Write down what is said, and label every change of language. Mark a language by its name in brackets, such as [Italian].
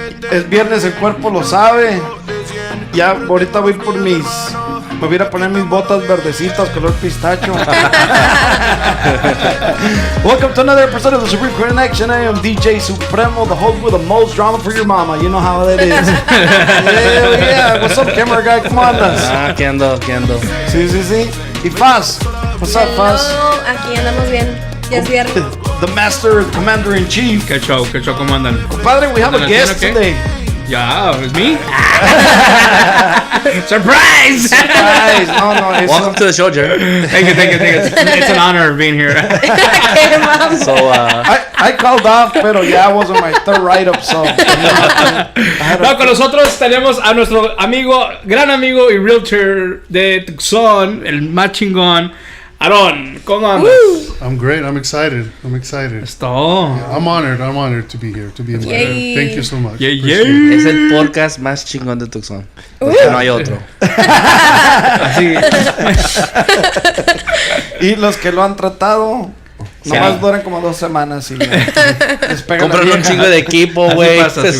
[Spanish] Es viernes, el cuerpo lo sabe. Ya ahorita voy por me voy a ir a poner mis botas verdecitas color pistacho. [English] Welcome to another episode of the Supreme Connection. I am DJ Supremo, the host with the most drama for your mama. You know how that is. Yeah. What's up, camera guy? [Spanish] ¿Cómo andas? ¿Qué ando? Sí. Y [English] Faz. What's up, Faz? [Spanish] Aquí andamos bien. Ya es viernes. [English] The Master Commander in Chief. [Spanish] ¿Qué show? ¿Cómo andan? [English] Compadre, we have a guest today. Yeah, it's me. Surprise! No, Welcome to the show, Jerry. Thank you. It's an honor being here. So, I called off, [Spanish] pero ya [English] wasn't my third write-up, so. [Spanish] No, con nosotros tenemos a nuestro gran amigo y realtor de Tucson, el más chingón, Aaron. ¿Cómo andas? [English] I'm great. I'm excited. [Spanish] Es todo. [English] Yeah, I'm honored to be here, to be invited. Yay. Thank you so much. Yay. [Spanish] es el podcast más chingón de Tucson. Porque no hay otro. Así. Y los que lo han tratado, nomás duran como 2 semanas y les pegan. Compran un chingo de equipo, güey. pasa, Se sí,